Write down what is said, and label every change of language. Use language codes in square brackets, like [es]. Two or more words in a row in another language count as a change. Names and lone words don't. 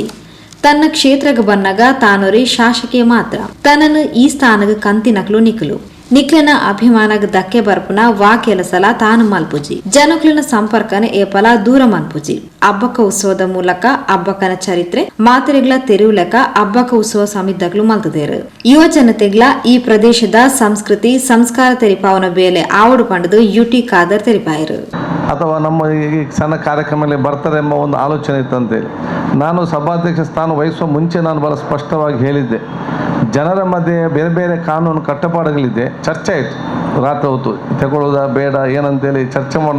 [tcy] ತನ್ನ ಕ್ಷೇತ್ರಕ್ಕೆ ಬನ್ನಗ ತಾನೊರೆ ಶಾಸಕಿ ಮಾತ್ರ ತನ್ನನ್ನು ಈ ಸ್ಥಾನಗ ಕಂತಿನಕ್ಲು ನಿಕ್ಲನ ಅಭಿಮಾನಗ ಧಕ್ಕೆ ಬರ್ಪುನ ವಾ ಕೆಲಸಲ ತಾನು ಮಲ್ಪುಜಿ ಜನಕ್ಲಿನ ಸಂಪರ್ಕನ ಏಪಲ ದೂರ ಮನ್ಪುಜಿ ಹಬ್ಬಕ ಉತ್ಸವದ ಮೂಲಕ ಹಬ್ಬಕನ ಚರಿತ್ರೆ ಮಾತೆರೆಗ್ಲ ತೆರುವುಲಕ ಹಬ್ಬಕ ಉತ್ಸವ ಸಮಿತಿಗಳು ಮಲ್ತದೇರು ಯುವ ಜನತೆಗ್ಲ ಈ ಪ್ರದೇಶದ ಸಂಸ್ಕೃತಿ ಸಂಸ್ಕಾರ ತೆರಿಪಾವನ ಬೇಲೆ ಆವಡು ಪಂಡದು ಯುಟಿ ಖಾದರ್ ತೆರಿಪಾಯರು [kn] ಅಥವಾ ನಮ್ಮ ಈ ಸಣ್ಣ ಕಾರ್ಯಕ್ರಮದಲ್ಲಿ ಬರ್ತಾರೆ ಎಂಬ ಒಂದು ಆಲೋಚನೆ ಇತ್ತಂತೇಳಿ ನಾನು ಸಭಾಧ್ಯಕ್ಷ ಸ್ಥಾನ ವಹಿಸುವ ಮುಂಚೆ ನಾನು ಬಹಳ ಸ್ಪಷ್ಟವಾಗಿ ಹೇಳಿದ್ದೆ. ಜನರ ಮಧ್ಯೆ ಬೇರೆ ಬೇರೆ ಕಾನೂನು ಕಟ್ಟುಪಾಡುಗಳಿದೆ, ಚರ್ಚೆ ಆಯಿತು ರಾತ್ರಿ ಹೊತ್ತು ತಗೊಳ್ಳೋದ ಬೇಡ ಏನಂತೇಳಿ ಚರ್ಚೆ ಮಾಡೋಣ.